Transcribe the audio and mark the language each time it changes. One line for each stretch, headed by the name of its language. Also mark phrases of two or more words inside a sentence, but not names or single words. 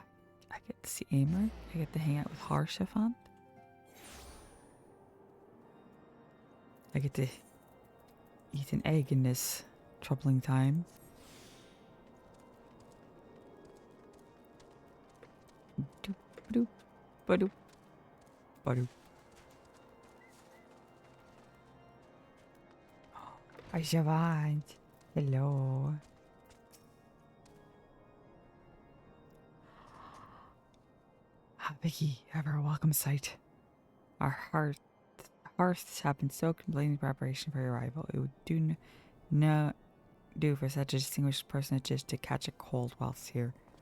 English: I get to see Amor. I get to hang out with Harshapunt. I get to eat an egg in this troubling time. Doop, ba-doop, ba-doop, ba-doop. Hi, Siobhan. Hello. Ah, Vicky, ever a welcome sight. Our hearths have been soaked in blazing preparation for your arrival. It would do for such a distinguished person just to catch a cold whilst here.